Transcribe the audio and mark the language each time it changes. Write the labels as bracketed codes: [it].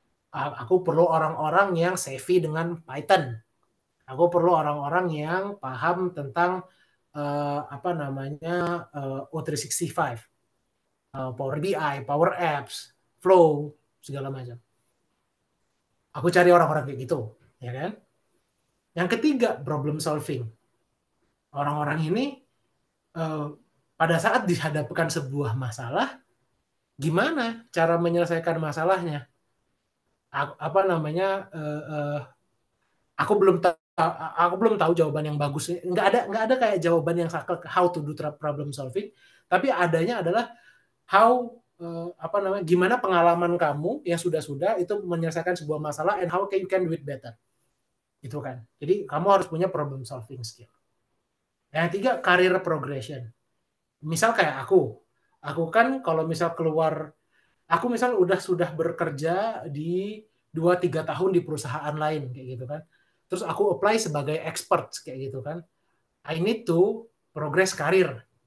[id] Aku perlu orang-orang yang savvy dengan Python. Aku perlu orang-orang yang paham tentang apa namanya O365, Power BI, Power Apps, Flow, segala macam. Aku cari orang-orang kayak gitu, ya kan? Yang ketiga, problem solving. Orang-orang ini pada saat dihadapkan sebuah masalah, gimana cara menyelesaikan masalahnya? Apa namanya? Aku belum tahu jawaban yang bagus. Nggak ada kayak jawaban yang saklek [en] how to do problem solving. [id] Tapi adanya adalah how apa namanya? Gimana pengalaman kamu yang sudah itu menyelesaikan sebuah masalah [en] and how you can do it better. [id] Itu kan. Jadi kamu harus punya problem solving skill. Yang ketiga, career progression. Misal kayak aku kan kalau misal keluar, aku misal sudah bekerja di 2-3 tahun di perusahaan lain kayak gitu kan. Terus aku apply sebagai expert kayak gitu kan. [en] I need to progress karir.